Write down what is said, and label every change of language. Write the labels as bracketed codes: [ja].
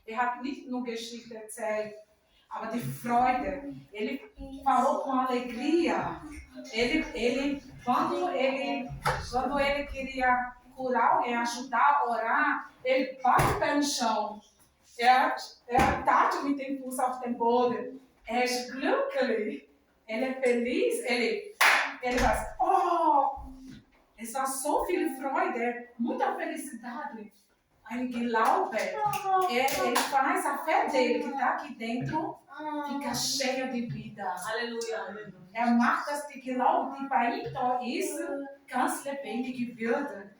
[de] Hat nicht nur Geschichte erzählt, aber die Freude. [pt] Ele falou com alegria. Quando ele queria curar alguém, ajudar, orar, ele bate o pé no chão. [de] Tat mit dem Fuß auf den Boden. Ist glücklich. [pt] Ele é feliz. Ele faz, [de] es war so viel Freude, [pt] muita felicidade. [de] Ein Glaube. [pt] Ele faz a fé dele que está aqui dentro, fica cheia de vida. Halleluja. [de] Macht, dass die Glaube, die bei ihm da ist, ganz lebendig wird.